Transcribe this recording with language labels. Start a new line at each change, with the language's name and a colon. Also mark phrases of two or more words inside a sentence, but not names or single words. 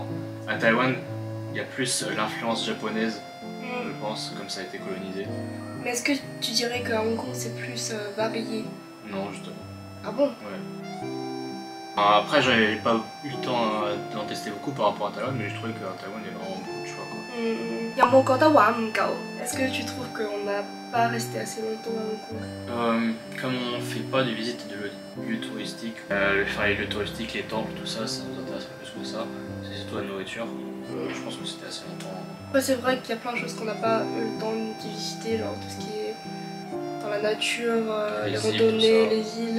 French: À Taïwan, il y a plus l'influence japonaise, je pense, comme ça a été colonisé. Mais est-ce que tu dirais qu'à Hong Kong c'est plus varié? Non, justement. Ah bon? Ouais. Après, j'avais pas eu le temps d'en tester beaucoup par rapport à Taïwan, mais je trouvais qu'à Taïwan, il y a vraiment beaucoup de choix, quoi.
Cantonese: 有冇覺得玩唔夠
French: Est-ce que tu trouves qu'on n'a pas resté assez longtemps à Hong Kong? Comme on fait pas de visite de lieux touristiques, les lieux touristiques, les temples, tout ça, ça nous intéresse pas plus que ça. C'est surtout la nourriture. Je pense que c'était assez longtemps. Ouais, c'est vrai qu'il y a plein de choses qu'on n'a pas eu le temps de visiter, genre tout ce qui est dans la nature, les randonnées, les îles.